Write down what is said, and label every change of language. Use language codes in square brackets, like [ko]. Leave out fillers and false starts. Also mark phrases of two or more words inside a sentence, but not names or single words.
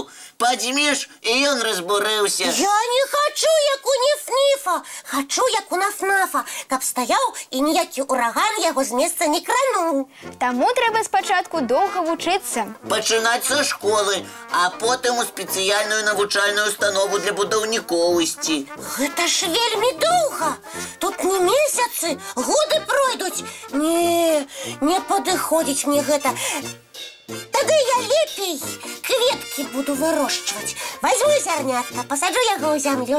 [uk] Подзьмеш, і він розбурився. Я не хочу, як у Ніф-Ніфа. Хочу, як у Наф-Нафа. Каб стояв і ніякий ураган його з місця не кранув. Тому треба спочатку довго вчитися. Починати зі школи, а потім у спеціальну навчальну установу для будівниковості. [be] Гэта ж вельмі доўга. Тут не месяцы, годы пройдуць. Не падыходзіць мне гэта. Тады я лепей кветкі буду вырошчваць. Возьму зярнятка, пасаджу яго ў зямлю.